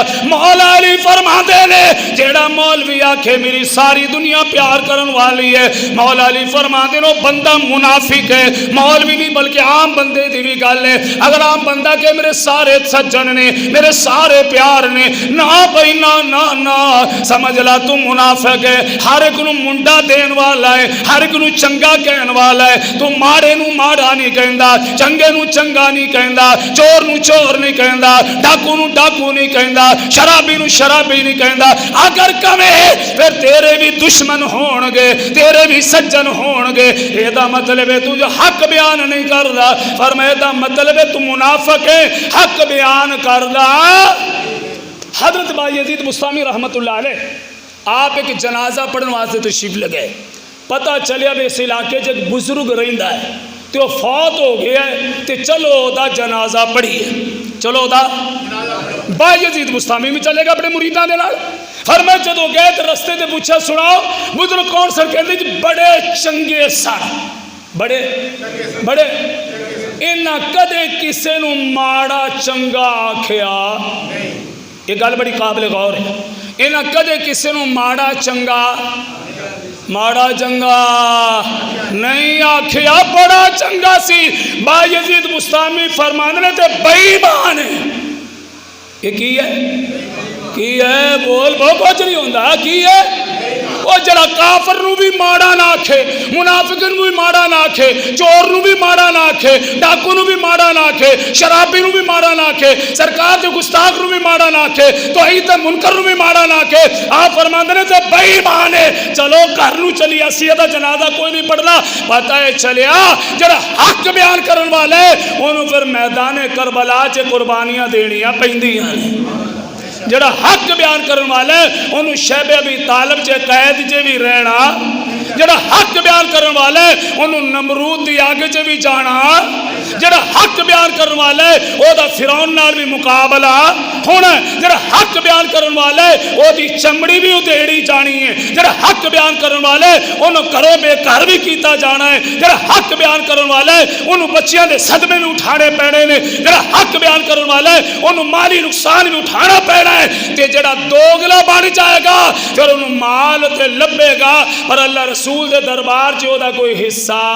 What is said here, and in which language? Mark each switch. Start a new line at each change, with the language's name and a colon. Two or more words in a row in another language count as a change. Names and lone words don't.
Punjabi: مولا علی فرماندے نے جیڑا مولوی آکھے میری ساری دنیا پیار کرن والی ہے، مولا علی فرماندے نو بندہ منافق ہے، مولوی نہیں بلکہ عام بندے دی بھی گل ہے۔ اگر عام بندہ کہ میرے سارے سجن نے میرے سارے پیار نے، نہ بھائی نہ سمجھ لا تو منافق ہے، ہر ایک نو منڈا دین والا ہے، ہر ایک نو چنگا کہن والا ہے، تو ماڑے نو ماڑا نہیں کہندا، چنگے نو چنگا نہیں کہندا، چور نو چور نہیں کہندا، ڈاکو نو ڈاکو نہیں کہندا، شرابی نو شرابی نہیں کہندا۔ اگر کمے پھر تیرے بھی دشمن ہون گے، تیرے بھی سجن ہون گے، یہ دا مطلب ہے تو جو حق بیان نہیں کردا، فرمایا دا مطلب ہے تو منافق ہے، حق بیان کردا۔ حضرت بایزید بستامی
Arabic: رحمت اللہ علیہ
Punjabi: آپ ایک جنازہ پڑھنے واسطے تشریف لگے، پتہ چلیا بھی اس علاقے جو ایک بزرگ رہندا ہے تو فوت ہو گیا ہے، تو چلو دا جنازہ پڑھیے، چلو دا بایزید بستامی میں چلے گا اپنے مریدان دے نال۔ فرمایا جدو گئے تو رستے تے پوچھا سناؤ بزرگ کون سر، کہتے جی بڑے چنگے سن، بڑے انہاں کدے کسے نو ماڑا چنگا آکھیا، یہ گل بڑی قابل غور ہے، انہاں کدے کسے نو ماڑا چنگا نہیں آکھیا، بڑا چنگا سی۔ بایزید بستامی فرماندے تے بے ایمان ہے، یہ کی ہے بول کچھ نہیں ہوندا، کی ہے وہ جڑا کافر نو بھی ماڑا نہ آکھے، منافق نو بھی ماڑا نہ آکھے، چور نو بھی ماڑا نہ آکھے، ڈاکو نو بھی ماڑا نہ آکھے، شرابی نو بھی ماڑا نہ آکھے، سرکار دے گستاخ نو بھی ماڑا نہ آکھے، توحید منکر نو بھی ماڑا نہ آکھے۔ آپ فرماندے نے تے بے ایمان ہے، چلو گھر نو چلی اسی دا جنازہ کوئی نہیں پڑھنا۔ پتہ ہے چلیا جڑا حق بیان کرن والا ہے اونوں پھر میدان کربلا چ قربانیاں دینیاں پیندیاں نے۔ جڑا حق بیان کرن والا ہے انہوں شیب ابی طالب چے قید چے بھی رہنا، جڑا حق بیان کرن والا ہے انہوں نمرود دی آگے چے بھی جانا، جڑا حق بیان کرن والا ہے او دا فرعون نال بھی مقابلہ ہونا ہے، جڑا حق بیان کرن والا ہے او دی چمڑی بھی ادھیڑی جانی ہے، جڑا حق بیان کرن والا ہے انہوں کرو بے گھر بھی کیتا جانا ہے، جڑا حق بیان کرن والا ہے انہوں بچیاں دے صدمے بھی اٹھانے پینے نے، جڑا حق بیان کرن والا ہے انہوں مالی نقصان بھی اٹھانا پینا ہے، تے جڑا دوگلا بن جائے گا پھر انہوں مال تے لبے گا پر اللہ رسول دے دربار چ دا کوئی حصہ۔